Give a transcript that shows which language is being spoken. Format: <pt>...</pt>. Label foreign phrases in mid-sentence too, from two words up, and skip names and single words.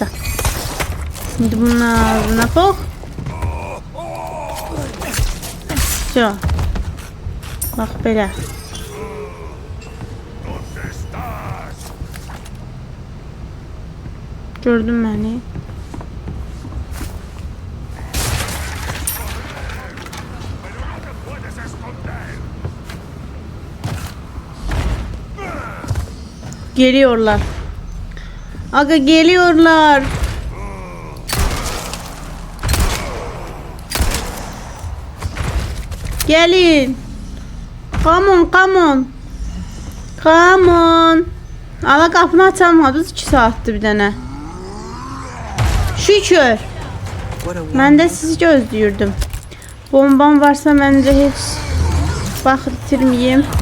<tr>Şimdi bunun ağzına pox. Yo.</tr> <az>Bax belə. Gördün məni?</az> <tr>Geliyorlar. Aga geliyorlar. Gelin.</tr> <en>Come on, come on. Come on.</en> <az>Ala qapını açamadınız 2 saatdir bir dənə. Şükür. Mən də sizi gözləyirdim. Bombam varsa məncə heç vaxt itirməyim.</az>